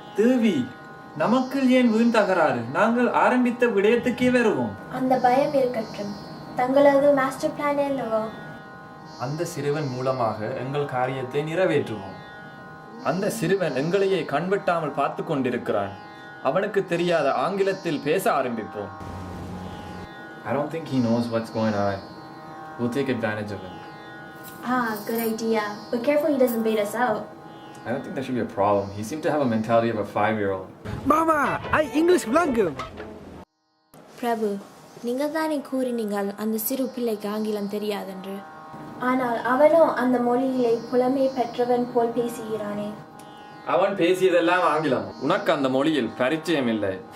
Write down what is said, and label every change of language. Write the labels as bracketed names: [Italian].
[Tamil] தேவி, நமக்கு ஏன் வீண் தகராறு? நாங்கள் ஆரம்பித்த விடயத்துக்கே வருவோம். அந்த பயம் இருக்கட்டும், தங்களது மாஸ்டர் பிளான் என்னவோ? அந்த சிறுவன் மூலமாக எங்கள் காரியத்தை நிறைவேற்றுவோம். அந்த சிறுவன் எங்களையே கண்விட்டாமல் பார்த்து கொண்டிருக்கிறான். அவனுக்கு தெரியாத ஆங்கிலத்தில் பேச ஆரம்பிப்போம். [English] I don't think he knows what's going on. We'll take advantage of him. Ah, good idea. But careful he doesn't bait us out. I don't think that should be a problem. He seemed to have a mentality of a 5-year-old. Mama, I English blankum. [Tamil] பிரபு, நீங்கள் தானே கூறினீங்கள் அந்த சிறு பிள்ளைக்கு ஆங்கிலம் தெரியாதென்று. ஆனால் அவனோ அந்த மொழியிலே புலமை பெற்றவன் போல் பேசுகிறானே. அவன் பேசியதெல்லாம் ஆங்கிலம். உனக்கு அந்த மொழியில் பரிச்சயம் இல்லை.